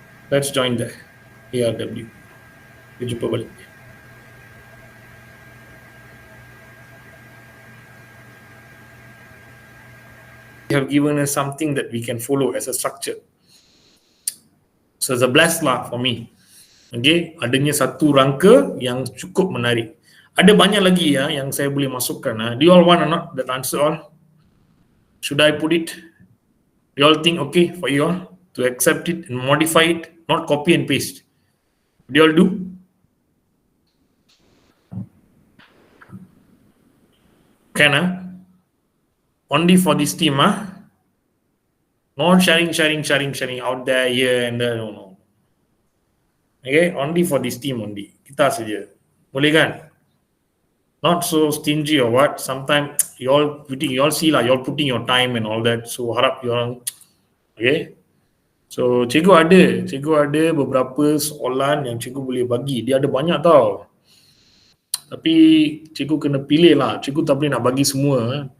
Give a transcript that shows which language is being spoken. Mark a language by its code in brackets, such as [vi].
[en] Let's join the ARW. [ms] Jumpa balik. [en] They have given us something that we can follow as a structure. So it's a blast lah for me. [ms] Okay, adanya satu rangka yang cukup menarik. Ada banyak lagi ya yang saya boleh masukkan. [en] Do you all want or not that answer all? Should I put it? Do you all think okay for you all to accept it and modify it, not copy and paste? Do you all do? Can only for this team not sharing out there here and there. No. Okay, only for this team only. [ms] Kita saja. Boleh kan? [en] Not so stingy or what. Sometimes you all see lah, you all putting your time and all that. So [ms] harap [en] you all, okay. [ms] So cikgu ada beberapa soalan yang cikgu boleh bagi. Dia ada banyak tau. Tapi cikgu kena pilih lah. Cikgu tak boleh nak bagi semua.